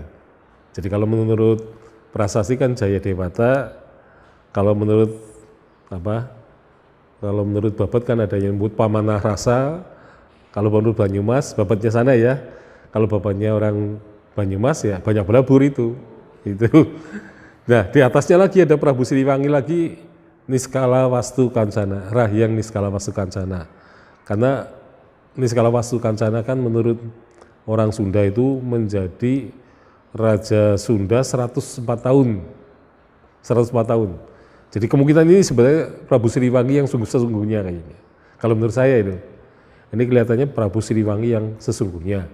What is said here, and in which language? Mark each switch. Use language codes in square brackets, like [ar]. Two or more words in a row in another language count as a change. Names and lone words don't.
[id] Jadi kalau menurut prasasti kan Jaya Dewata, kalau menurut Babat kan ada yang menyebut Pamanah Rasa, kalau menurut Banyumas, Babatnya sana ya, kalau bapaknya orang Banyumas ya Banyak Belabur itu. Nah, di atasnya lagi ada Prabu Siliwangi lagi, Niskala Wastu Kancana, Rahyang Niskala Wastu Kancana. Karena Niskala Wastu Kancana kan menurut orang Sunda itu menjadi Raja Sunda 104 tahun. 104 tahun. Jadi kemungkinan ini sebenarnya Prabu Siliwangi yang sesungguhnya kayaknya. Kalau menurut saya itu. Ini kelihatannya Prabu Siliwangi yang sesungguhnya.